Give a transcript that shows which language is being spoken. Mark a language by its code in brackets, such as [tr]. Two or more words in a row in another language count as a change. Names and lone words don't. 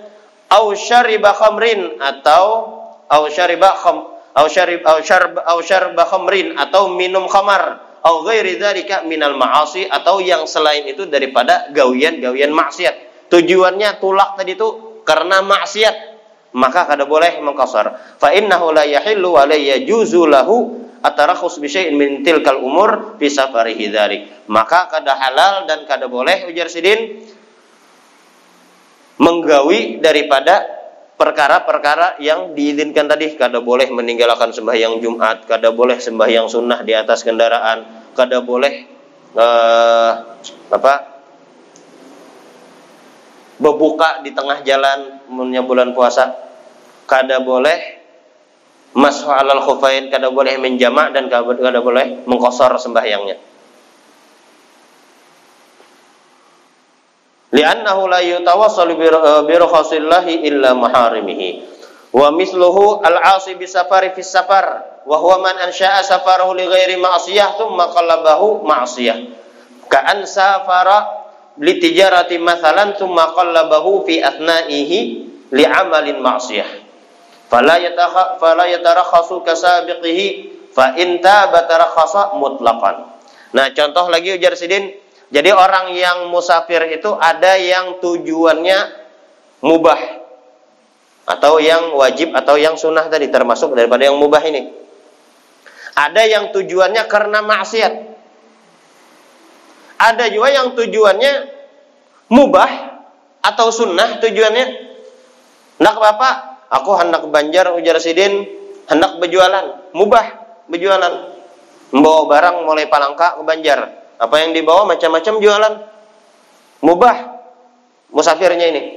[ar] أو شرب خمرا, [bjn] atau [ar] شرب خمرا, [bjn] atau minum khamar, [ar] أو غير ذلك من المعاصي, [bjn] atau yang selain itu daripada gawian-gawian maksiat. Tujuannya tulak tadi itu karena maksiat, maka kada boleh mengqasar. [ar] فإنه لا يحل ولا يجوز له الترخص بشيء من تلك الأمور في سفره ذلك. [bjn] Maka kada halal dan kada boleh ujar sidin menggawi daripada perkara-perkara yang diizinkan tadi. Kada boleh meninggalkan sembahyang Jumat, kada boleh sembahyang sunnah di atas kendaraan, kada boleh berbuka di tengah jalan menjelang bulan puasa, kada boleh [ar] مسح على الخفين, [bjn] kada boleh menjamak, dan kada boleh mengqasar sembahyangnya. [ar] لأنه لا يتوسل برخص الله إلا محارمه. ومثله العاصي بسفر في سفر وهو من أنشأ سفره لغير معصية ثم قلبه معصية. كأن سافر لتجارة مثلا ثم قلبه في أثنائه لعمل معصية. فلا يترخص كسابقه فإن تاب ترخص مطلقا. [bjn] Nah, contoh lagi ujar sidin. Jadi orang yang musafir itu ada yang tujuannya mubah, atau yang wajib, atau yang sunnah tadi, termasuk daripada yang mubah ini. Ada yang tujuannya karena maksiat. Ada juga yang tujuannya mubah atau sunnah tujuannya. Hendak apa? Aku hendak Banjar ujar sidin, hendak berjualan, mubah berjualan. Membawa barang mulai Palangka ke Banjar. Apa yang dibawa macam-macam jualan, mubah musafirnya ini.